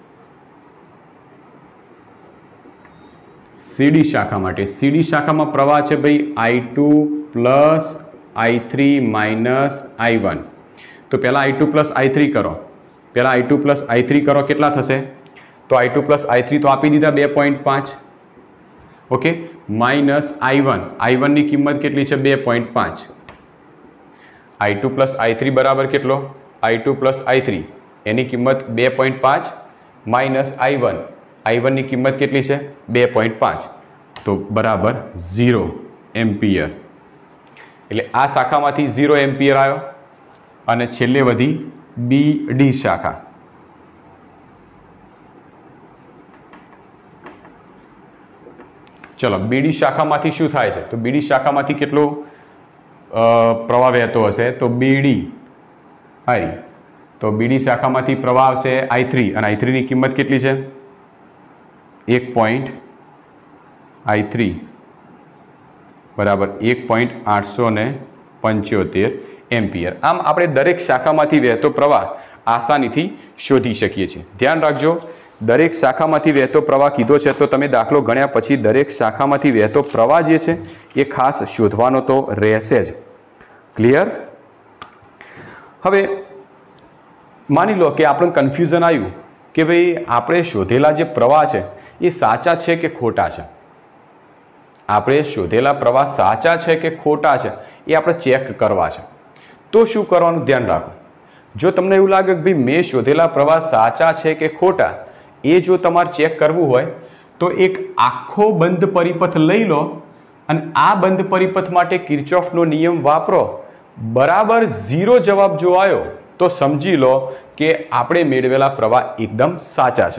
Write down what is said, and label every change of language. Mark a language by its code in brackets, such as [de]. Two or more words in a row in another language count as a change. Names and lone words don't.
[hi] CD शाखा माटे CD शाखा में प्रवाह है भाई I2 प्लस I3 माइनस I1। तो पहला I2 प्लस I3 करो। पहला I2 प्लस I3 करो [gu] કેટલા થશે? તો I2 પ્લસ I3 તો આપી દીધા 2.5 ઓકે માઇનસ I1 ની કિંમત કેટલી છે 2.5। I2 પ્લસ I3 બરાબર કેટલો? I2 પ્લસ I3 એની કિંમત 2.5 માઇનસ I1 ની કિંમત કેટલી છે? 2.5 તો બરાબર 0 એમ્પિયર। એટલે આ શાખામાંથી 0 એમ્પિયર આવ્યો અને છેલ્લે વધી BD શાખા। ચલો BD શાખામાંથી શું થાય છે? તો BD શાખામાંથી કેટલો પ્રવાહ વહેતો હશે? તો BD આઈ તો BD શાખા મેં પ્રવાહ આવશે [hi] I3 और I3 की [gu] કિંમત કેટલી છે? 1.I3 બરાબર 1.875 એમ્પિયર। આમ આપણે દરેક શાખા મેં વહેતો પ્રવાહ આસાની થી શોધી શકીએ છીએ। ધ્યાન રાખજો, દરેક શાખા મેં વહેતો પ્રવાહ કીધો છે તો તમે દાખલો ગણ્યા પછી દરેક શાખા મેં વહેતો પ્રવાહ જે છે એ ખાસ શોધવાનો તો રહેશે જ। क्लियर? હવે માની લો કિ આપણે કન્ફ્યૂઝન આવ્યું કિ ભાઈ આપણે શોધેલા જે પ્રવાહ છે એ સાચા છે કે ખોટા છે। આપણે શોધેલા પ્રવાહ સાચા છે કે ખોટા છે એ આપણે ચેક કરવા છે। તો શું કરવાનું? ધ્યાન રાખો, જો તમને એવું લાગે કે ભાઈ મેં શોધેલા પ્રવાહ સાચા છે કે ખોટા એ જો તમારે ચેક કરવું હોય તો એક આખો બંધ પરિપથ લઈ લો અને આ બંધ પરિપથ માટે કિર્ચોફનો નિયમ વાપરો, બરાબર 0 જવાબ જો આવ્યો તો સમજી લો કે આપણે મેળવેલા પ્રવાહ એકદમ સાચા છે।